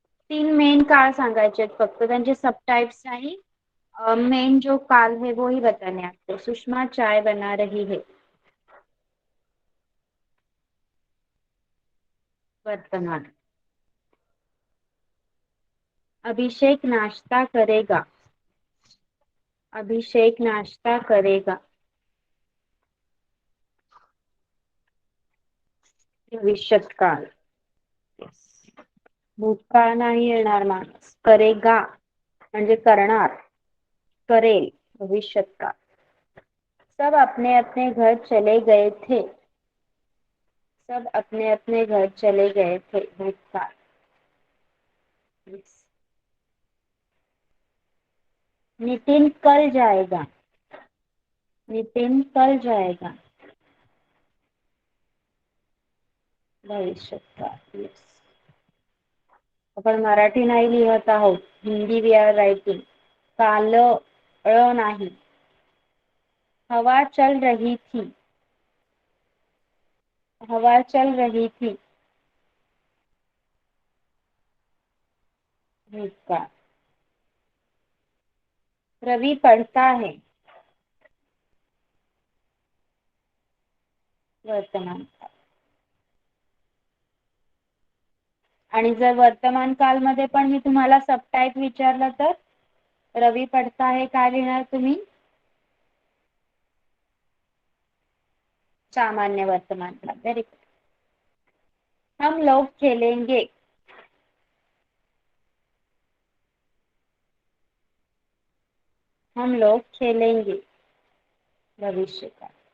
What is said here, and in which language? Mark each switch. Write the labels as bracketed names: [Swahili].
[Marathi] तीन मेन काल सांगायचे आहेत फक्त, त्यांचे सब टाइप्स नाही, मेन [Hindi] जो काल है वो ही बताने आपको। सुषमा चाय बना रही है, वर्तमान। अभिषेक नाश्ता करेगा। अभिषेक नाश्ता करेगा, भविष्यत काल। [Marathi] भूतकाळ नाही येणार माणूस, करेगा म्हणजे करणार, करेल, भविष्यत काल। [Hindi] सब अपने अपने घर चले गए थे। सब अपने अपने घर चले गए थे, भूतकाल। नितिन कल जाएगा। नितिन कल जाएगा, भविष्यत काल, यस। [Marathi] आपण मराठी नाही लिहत आहोत, हिंदी [English] We are writing. [Marathi] काल नाही। [Hindi] हवा चल रही थी। हवा चल रही थी, भूतकाळ। रवि पढ़ता है, वर्तमान काल। [Marathi] आणि जर वर्तमान काल मध्ये पण मी तुम्हाला सबटाइप विचारलं तर [Hindi] रवि पढ़ता है [Marathi] काय लिहिणार तुम्ही? [Hindi] सामान्य वर्तमान काल, [English] Very good. [Hindi] हम लोग खेलेंगे। हम लोग खेलेंगे, भविष्य काल।